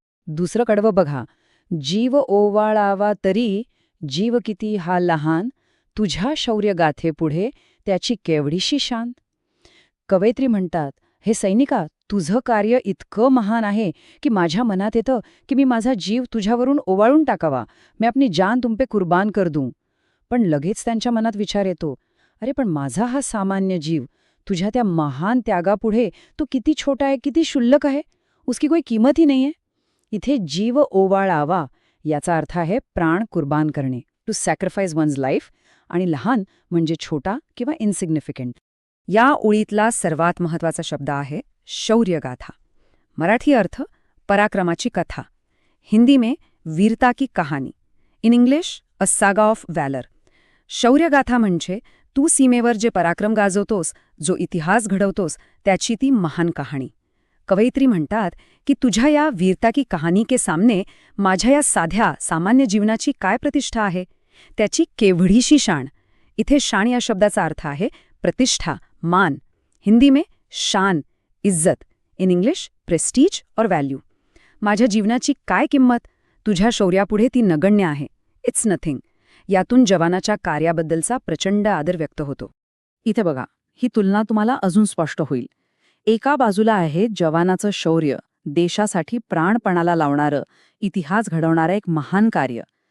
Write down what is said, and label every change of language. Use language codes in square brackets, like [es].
[mr] दुसरं कडवं बघा, जीव ओवाळावा तरी जीव किती हा लहान, तुझ्या शौर्यगाथेपुढे त्याची केवढीशी शान. कवयित्री म्हणतात, हे सैनिका, तुझं कार्य इतकं महान आहे की माझ्या मनात येतं की मी माझा जीव तुझ्यावरून ओवाळून टाकावा. [hi] मैं अपनी जान तुम पे कुर्बान कर दूं. [mr] पण लगेच त्यांच्या मनात विचार येतो, अरे पण माझा हा सामान्य जीव तुझ्या त्या महान त्यागापुढे तो किती छोटा आहे, किती क्षुल्लक आहे, [hi] उसकी कोई [mr] किंमत ही नाहीये. इथे जीव ओवाळावा याचा अर्थ आहे प्राण कुर्बान करणे, [en] to sacrifice one's life, [mr] आणि लहान म्हणजे छोटा किंवा इनसिग्निफिकंट. या ओळीतला सर्वात महत्वाचा शब्द आहे शौर्यगाथा. मराठी अर्थ पराक्रमाची कथा. [hi] हिंदी में वीरता की कहानी. [en] In English a saga of valour. [mr] शौर्यगाथा म्हणजे तू सीमेवर जे पराक्रम गाजवतोस, जो इतिहास घडवतोस, त्याची ती महान कहाणी. कवयित्री म्हणतात की तुझ्या या [hi] वीरता की कहानी के सामने [mr] माझ्या या साध्या सामान्य जीवनाची काय प्रतिष्ठा आहे, त्याची केवढीशी शान. इथे शान या शब्दाचा अर्थ आहे प्रतिष्ठा, मान. [hi] हिंदी में शान, इज्जत. [en] In English prestige और value. [mr] माझ्या जीवनाची काय किंमत, तुझ्या शौर्यापुढे ती नगण्य आहे. [en] It's nothing. [mr] यातून जवानाच्या कार्याबद्दलचा प्रचंड आदर व्यक्त होतो. इथे बघा, ही तुलना तुम्हाला अजून स्पष्ट होईल. एका बाजूला आहे जवानाचं शौर्य, देशासाठी प्राणपणाला लावणारं, इतिहास घडवणारं एक महान कार्य.